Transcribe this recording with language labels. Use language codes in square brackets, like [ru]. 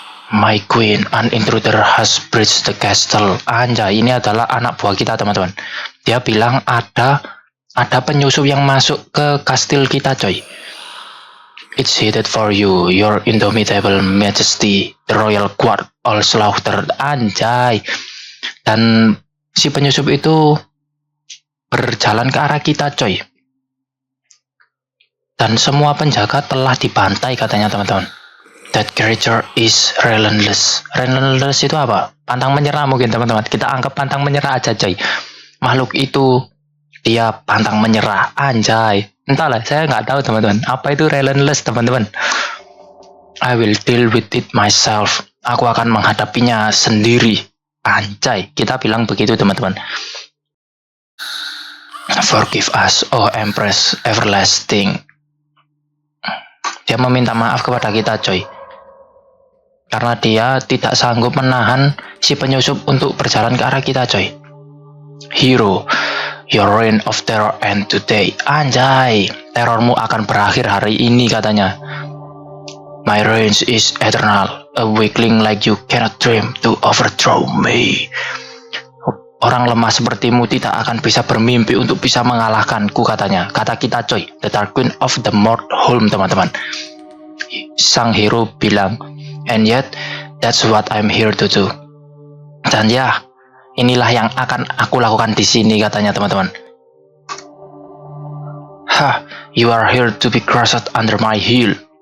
[en] My queen, an intruder has breached the castle. [id] Anjay, ini adalah anak buah kita teman-teman. Dia bilang ada penyusup yang masuk ke kastil kita coy. [en] It's headed for you, your indomitable majesty. The royal guard all slaughtered. [id] Anjay. Dan si penyusup itu berjalan ke arah kita coy. Dan semua penjaga telah dibantai katanya teman-teman. [en] That creature is relentless. [id] Relentless itu apa? Pantang menyerah mungkin teman-teman. Kita anggap pantang menyerah aja coy. Makhluk itu dia pantang menyerah. Anjay. Entahlah, saya nggak tahu teman-teman. Apa itu relentless teman-teman? [en] I will deal with it myself. [id] Aku akan menghadapinya sendiri. Anjay. Kita bilang begitu teman-teman. [en] Forgive us, oh Empress Everlasting. [id] Dia meminta maaf kepada kita coy. Karena dia tidak sanggup menahan si penyusup untuk berjalan ke arah kita coy. [en] Hero, your reign of terror end today. [id] Anjay, terormu akan berakhir hari ini katanya. [en] My reign is eternal. A weakling like you cannot dream to overthrow me. [id] Orang lemah sepertimu tidak akan bisa bermimpi untuk bisa mengalahkanku katanya. Kata kita coy, The Dark Queen of the Mordholm teman-teman. Sang hero bilang, [en] and yet that's what I'm here to do. [id] Dan ya, inilah yang akan aku lakukan di sini katanya teman-teman. [en] Ha, you are here to be crushed under my heel.